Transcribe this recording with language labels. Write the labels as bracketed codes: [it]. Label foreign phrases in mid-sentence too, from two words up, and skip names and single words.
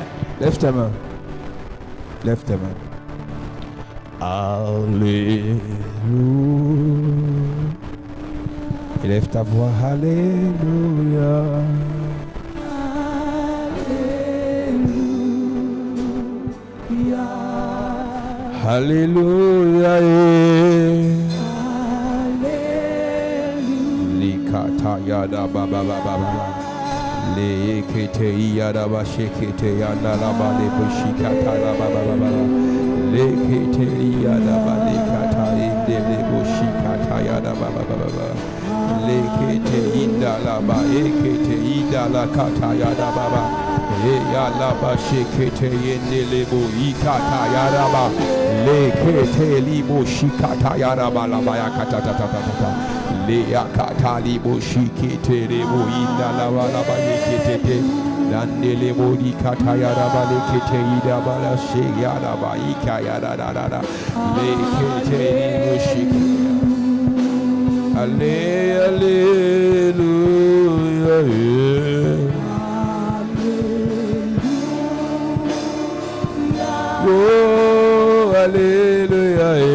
[fr] Lève ta main. Lève ta main. Alléluia. Élève ta voix. Alléluia. Alléluia. Likata yada baba baba. Le kete yada ba shekete yada la ba le bushikata la baba baba. Le kete yada ba le kata inde le bushikata yada baba baba. Le kete inda la ba ekete ida la kata yada baba. Ya ba shekete yende lebo ikata yaraba lekete libo shikata yaraba la ba yakata ta ta ta ta le yakata libo shikete lebo inda la ba yekete te lande lebo ikata yaraba lekete ida ba la she yaraba ika yara da da da lekete libo shikete Alléluia. Oh, alléluia.